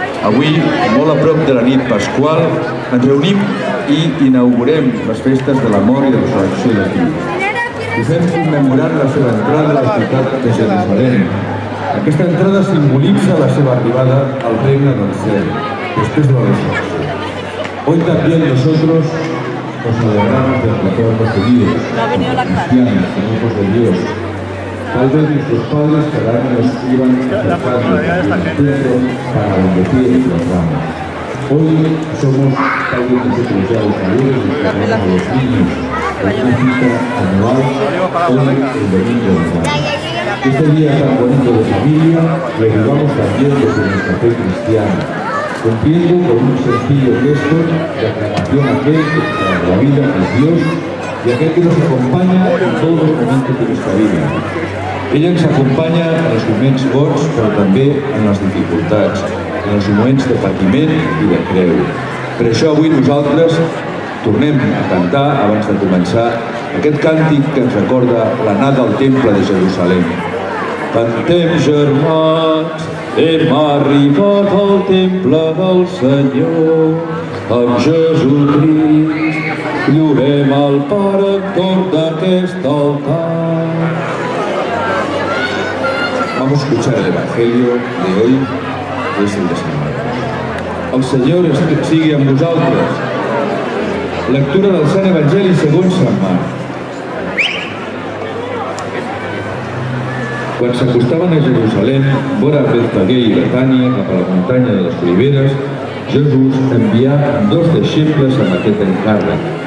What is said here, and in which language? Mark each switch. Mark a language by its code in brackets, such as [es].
[ca] Avui, molt a prop de la nit pasqual, ens reunim i inaugurem les festes de la mort i de la resurrecció de Crist. I fem commemorant la seva entrada a la ciutat de Jerusalem. Aquesta entrada simbolitza la seva arribada al regne del cel, després de la resurrecció. [es] Hoy también nosotros nos alegramos de todos los judíos, cristianos, hijos de Dios. Tal vez nuestros padres cada año nos iban acercando al templo para bendecir y proclamar. Hoy somos tal vez nosotros ya los mayores y proclamamos a los niños con una cita anual hoy el domingo de Ramos. Este día tan bonito de familia lo vivamos también desde nuestra fe cristiana, cumpliendo con un sencillo gesto de aclamación a aquel que para la vida es Dios y aquel que nos acompaña en todos los momentos de nuestra vida. [ca] Ella ens acompanya en els moments bons, però també en les dificultats, en els moments de patiment i de creu. Per això avui nosaltres tornem a cantar, abans de començar, aquest càntic que ens recorda l'anada al temple de Jerusalem. Cantem, germans, hem arribat al temple del Senyor, amb Jesucrist, llorem al Pare entorn d'aquest altar. [es] Vamos a escuchar el Evangelio de hoy, que es el de San Marcos. [ca] El Senyor sigui amb vosaltres. Lectura del Sant Evangeli segons Sant Marc. Quan s'acostaven a Jerusalem, vora Betfagé i Betània, cap a la muntanya de les Oliveres, Jesús envià 2 deixebles amb aquest encàrrec.